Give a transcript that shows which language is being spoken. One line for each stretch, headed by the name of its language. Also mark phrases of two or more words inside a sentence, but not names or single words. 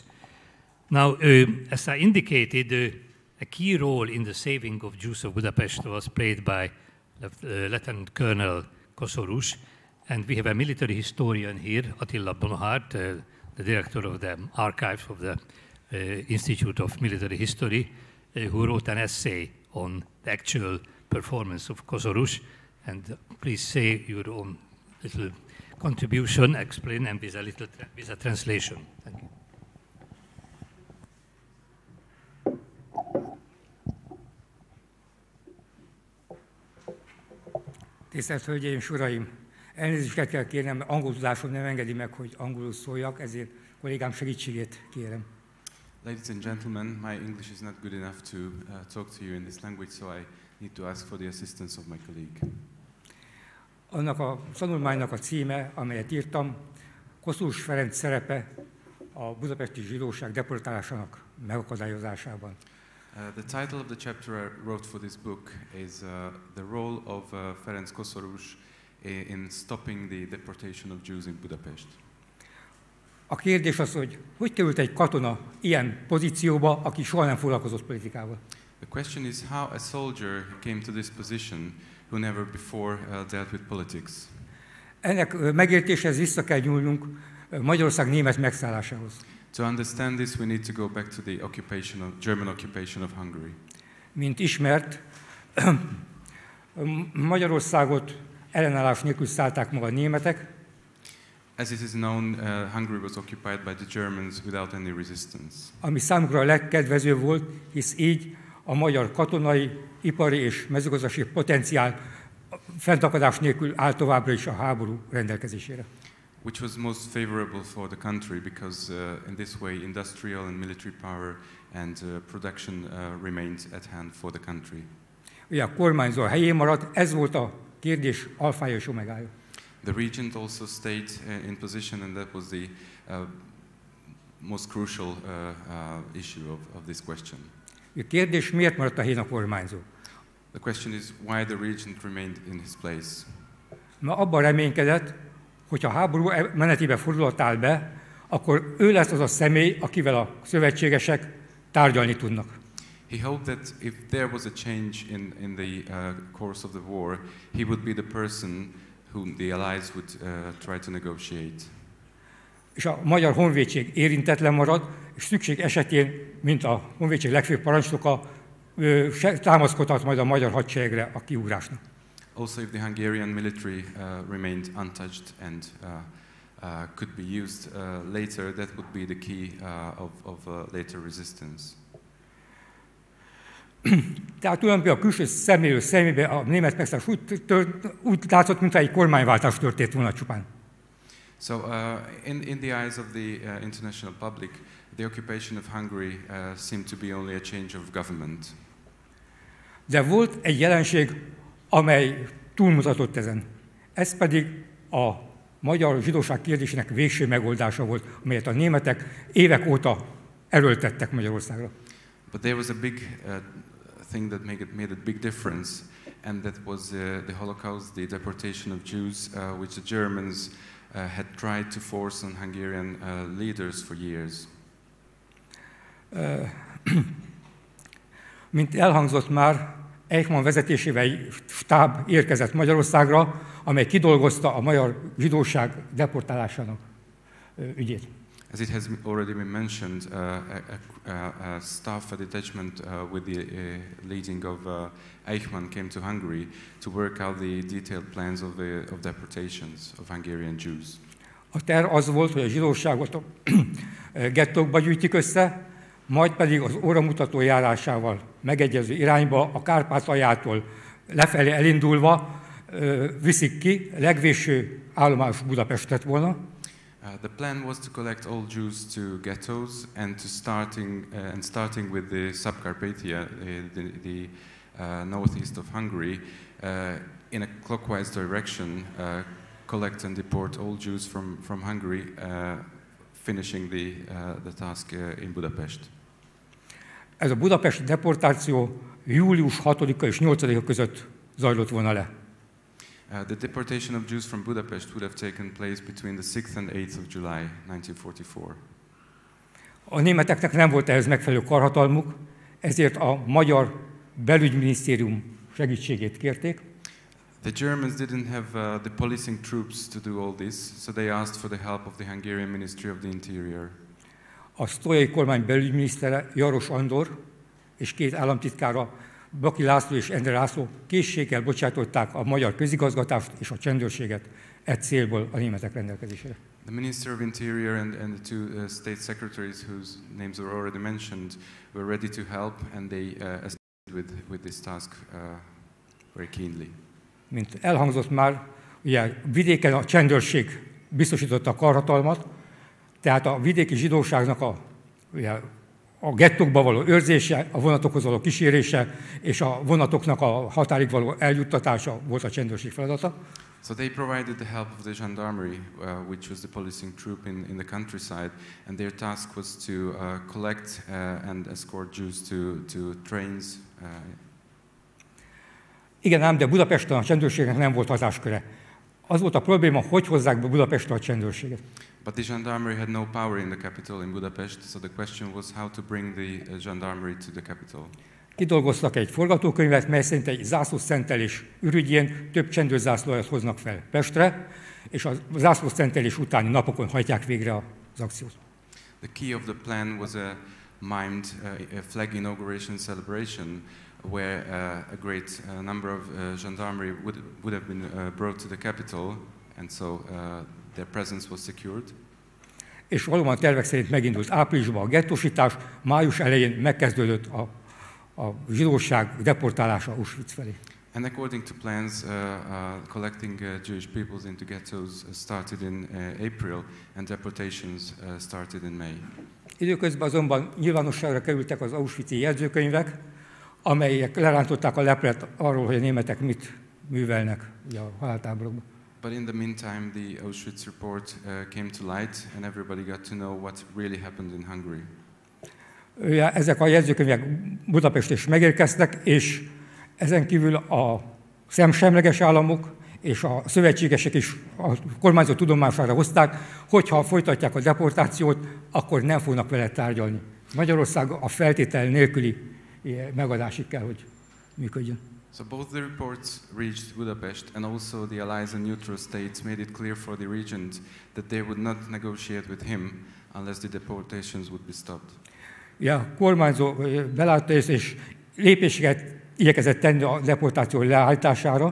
English: Now, as I indicated, a key role in the saving of Jews of Budapest was played by Lieutenant Colonel Koszorús, and we have a military historian here, Attila Bonhart, the director of the archives of the Institute of Military History, who wrote an essay on the actual performance of Koszorús. And please say your own little contribution, explain, and with a translation. Thank you.
Hungarian: Tisztelt Hölgyeim és Uraim! Elnézést kell kérnem, angol tudásom nem engedi meg, hogy angolul szóljak, ezért kollégám segítségét kérem.
English: Ladies and gentlemen, my English is not good enough to talk to you in this language, so I need to ask for the assistance of my colleague.
Hungarian: Annak a tanulmánynak a címe, amelyet írtam, Koszorús Ferenc szerepe a budapesti zsidóság deportálásának megakadályozásában.
English: The title of the chapter I wrote for this book is the role of Ferenc Koszorús in stopping the deportation of Jews in Budapest.
Hungarian: A kérdés az, hogy került egy katona ilyen pozícióba, aki soha nem foglalkozott politikával.
English: The question is how a soldier came to this position who never before dealt with politics.
Hungarian: Ennek megértéshez vissza kell nyúlnunk Magyarország német megszállásához.
English: To understand this, we need to go back to the German occupation of Hungary.
Hungarian: Mint ismert, Magyarországot ellenállás nélkül szállták meg a németek.
English: As it is known, Hungary was occupied by the Germans without any resistance.
Hungarian: Ami számukra a legkedvezőbb volt, hisz így a magyar katonai, ipari és mezőgazdasági potenciál fennakadás nélkül áll továbbra is a háború rendelkezésére.
English: Which was most favorable for the country because in this way industrial and military power and production remained at hand for the country.
Hungarian: Ugye a kormányzó a helyén maradt, ez volt a kérdés alfája és omegája.
English: The regent also stayed in position, and that was the most crucial issue of this question.
Hungarian: A kérdés, miért maradt a helyén a kormányzó?
English: The question is why the regent remained in his place.
Hungarian: Ma abban reménykedett, hogy ha háború menetébe fordulat áll be, akkor ő lesz az a személy, akivel a szövetségesek tárgyalni tudnak.
English: He hoped that if there was a change in the course of the war, he would be the person whom the allies would try to negotiate.
Hungarian: És a magyar honvédség érintetlen marad, és szükség esetén, mint a honvédség legfőbb parancsnoka, támaszkodhat majd a magyar hadseregre a kiugrásnak.
English: Also, if the Hungarian military remained untouched and could be used later, that would be the key of later resistance.
Hungarian: Tehát tulajdonképpen a külső szemlélő szemébe a német megszállás úgy látszott, mintha egy kormányváltás történt volna csupán.
English: So, in the eyes of the international public, the occupation of Hungary seemed to be only a change of government.
Hungarian: De volt egy jelenség, amely túlmutatott ezen. Ez pedig a magyar zsidóság kérdésének végső megoldása volt, amelyet a németek évek óta erőltettek Magyarországra.
English: But there was a big thing that made a big difference, and that was the Holocaust, the deportation of Jews, which the Germans had tried to force on Hungarian leaders for years.
Hungarian: Mint elhangzott már, Eichmann vezetésével egy stáb érkezett Magyarországra, amely kidolgozta a magyar zsidóság deportálásának ügyét.
English: As it has already been mentioned, a staff, a detachment with the leading of Eichmann came to Hungary to work out the detailed plans of deportations of Hungarian Jews.
Hungarian: A terv az volt, hogy a zsidóságot a gettókba gyűjtik össze, majd pedig az óramutató járásával megegyező irányba, a Kárpátaljától lefelé elindulva viszik ki, legvégső állomás Budapest lett volna.
English: The plan was to collect all Jews to ghettos and starting with the Subcarpathia, the northeast of Hungary, in a clockwise direction, collect and deport all Jews from Hungary, finishing the task in Budapest.
Hungarian: Ez a budapesti deportáció július 6-a és 8-a között zajlott volna le.
English: The deportation of Jews from Budapest would have taken place between the 6th and 8th of July 1944.
Hungarian: A németeknek nem volt ehhez megfelelő karhatalmuk, ezért a magyar belügyminisztérium segítségét kérték.
English: The Germans didn't have the policing troops to do all this, so they asked for the help of the Hungarian Ministry of the Interior.
Hungarian: A sztójai kormány belügyminisztere Jaros Andor és két államtitkára, Baki László és Endre László készséggel bocsátották a magyar közigazgatást és a csendőrséget célból a németek rendelkezésére.
English: The Minister of Interior and the two state secretaries, whose names were already mentioned, were ready to help, and they assisted with this task very keenly.
Hungarian: Mint elhangzott már, ugye vidéken a csendőrség biztosította a karhatalmat, tehát a vidéki zsidóságnak a gettókba való őrzése, a vonatokhoz való kísérése és a vonatoknak a határig való eljuttatása volt a csendőrség feladata.
English: So they provided the help of the gendarmerie, which was the policing troop in the countryside, and their task was to collect and escort Jews to trains.
Hungarian: Igen ám, de Budapesten a csendőrségnek nem volt hatásköre. Az volt a probléma, hogy hozzák be Budapestre a csendőrséget.
English: But the gendarmerie had no power in the capital, in Budapest, so the question was how to bring the gendarmerie to the capital.
Hungarian: Kidolgoztak egy forgatókönyvet, mely szerint egy zászlószentelés ürügyén több csendőrzászlót hoznak fel Pestre, és a zászlószentelés utáni napokon hajtják végre az akciót.
English: The key of the plan was a mimed flag inauguration celebration, where a great number of gendarmerie would have been brought to the capital, and so their presence was secured.
Hungarian: És valóban a tervek szerint megindult áprilisban a gettósítás, május elején megkezdődött a zsidóság deportálása Auschwitz felé.
English: And according to plans, collecting Jewish peoples into ghettos started in April, and deportations started in May.
Hungarian: Időközben azonban nyilvánosságra kerültek az auschwitzi jegyzőkönyvek, amelyek lerántották a leplet arról, hogy a németek mit művelnek ugye a haláltáborokban.
English: But in the meantime, the Auschwitz report came to light, and everybody got to know what really happened in Hungary.
Hungarian: Ezek a jegyzőkönyvek Budapesten is megérkeztek, és ezen kívül a szemsemleges államok és a szövetségesek is a kormányzó tudomására hozták, hogyha folytatják a deportációt, akkor nem fognak vele tárgyalni. Magyarország a feltétel nélküli megadásig kell, hogy működjön.
English: So both the reports reached Budapest, and also the allies and neutral states made it clear for the regions that they would not negotiate with him unless the deportations would be stopped.
Hungarian: Ja, a kormányzó belátta és lépéseket igyekezett tenni a deportáció leállítására.